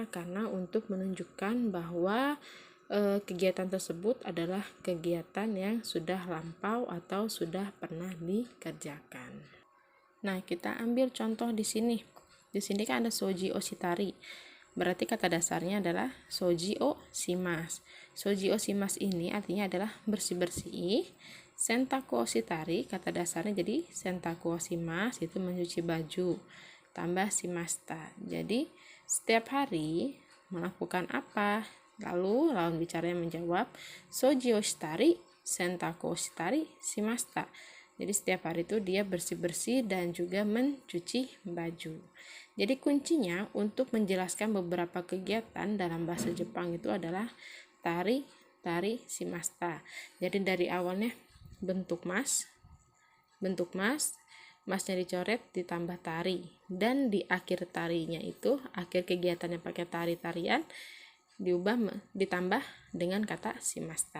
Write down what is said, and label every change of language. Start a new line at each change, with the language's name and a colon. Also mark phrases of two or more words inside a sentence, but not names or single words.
Indonesian: Karena untuk menunjukkan bahwa kegiatan tersebut adalah kegiatan yang sudah lampau atau sudah pernah dikerjakan. Nah, kita ambil contoh di sini. Di sini kan ada
Japanese: 掃除をしたり.
Indonesian: Berarti kata dasarnya adalah
Japanese: 掃除をします. 掃除をします
Indonesian: ini artinya adalah bersih-bersih.
Japanese: 洗濯をしたり,
Indonesian: kata dasarnya jadi
Japanese: 洗濯をします,
Indonesian: itu mencuci baju. Tambah shimashita. Jadi setiap hari melakukan apa? Lalu lawan bicaranya menjawab,
Japanese: 掃除をしたり洗濯したりしました.
Indonesian: Jadi setiap hari itu dia bersih-bersih dan juga mencuci baju. Jadi kuncinya untuk menjelaskan beberapa kegiatan dalam bahasa Jepang itu adalah
Japanese: たりしました.
Indonesian: Jadi dari awalnya bentuk masnya dicoret ditambah tari, dan di akhir tarinya itu, akhir kegiatannya pakai tarian ditambah dengan kata shimashita.